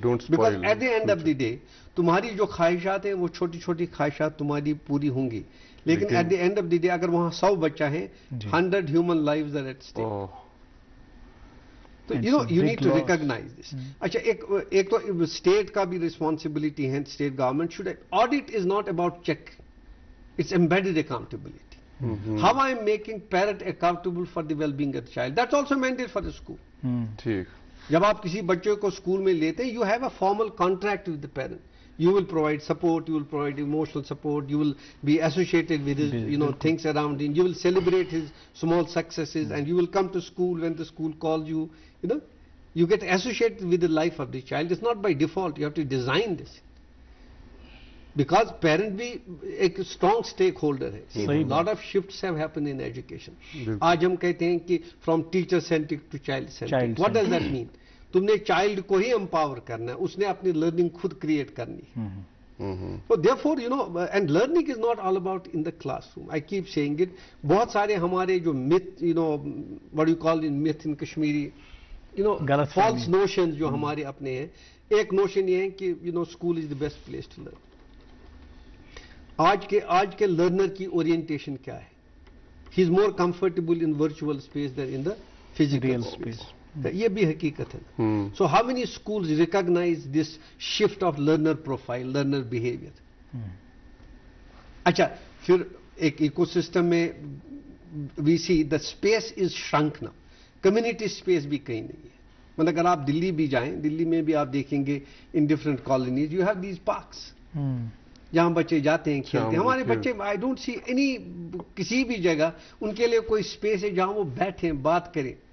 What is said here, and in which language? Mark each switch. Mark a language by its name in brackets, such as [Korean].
[English] because at the end of the day [Urdu] تمہاری جو خواہشات ہیں وہ چھوٹی چھوٹی خواہشات تمہاری پوری ہوں گی, [English] لیکن at the end of the day [Urdu] اگر وہاں 100 بچہ ہیں, [English] 100 human lives are at stake. تو you need to recognize this. [Urdu] اچھا ایک تو اسٹیٹ کا بھی ریسپانسبلٹی ہے, state government [English] should audit is not about check, it's embedded accountability. How I am making parent accountable for the well-being of the child, that's also mandate for the school. [Urdu] ٹھیک. جب آپ کسی بچے کو school میں لیتے ہیں, [English] you have a formal contract with the parent. You will provide support, you will provide emotional support, you will be associated with his things around him, you will celebrate his small successes, and you will come to school when the school calls you. You get associated with the life of the child. It's not by default, you have to design this. Because parent بھی ایک strong stakeholder ہے. A lot of shifts have happened in education. [Urdu] آج ہم کہتے ہیں کہ [English] from teacher centric to child centric. What does that mean? [Urdu] تم نے چائلڈ کو ہی امپاور کرنا ہے, اس نے اپنی لرننگ خود کریٹ کرنی ہے. [English] So therefore, and learning is not all about in the classroom. I keep saying it. [Urdu] بہت سارے ہمارے جو [English] myth, what do you call in myth in Kashmiri, false notions [Urdu] جو ہمارے اپنے ہیں. ایک نوشن یہ ہے کہ [English] school is the best place to learn. [Urdu] آج کے لرنر کی اورینٹیشن کیا ہے؟ [English] He is more comfortable in virtual space than in the physical space. [Urdu] یہ بھی حقیقت ہے. [English] So how many schools recognize this shift of learner profile, learner behavior? [Urdu] اچھا پھر ایک ایکو سسٹم میں [English] we see the space is shrunk now. [Urdu] Community space بھی کہیں نہیں ہے. مطلب اگر آپ دلی بھی جائیں, دلی میں بھی آپ دیکھیں گے [English] in different colonies you have these parks. [Urdu] جہاں بچے جاتے ہیں کھیلتے ہیں. ہمارے بچے [English] I don't see any [Urdu] کسی بھی جگہ ان کے لیے کوئی اسپیس ہے جہاں وہ بیٹھیں, بات کریں,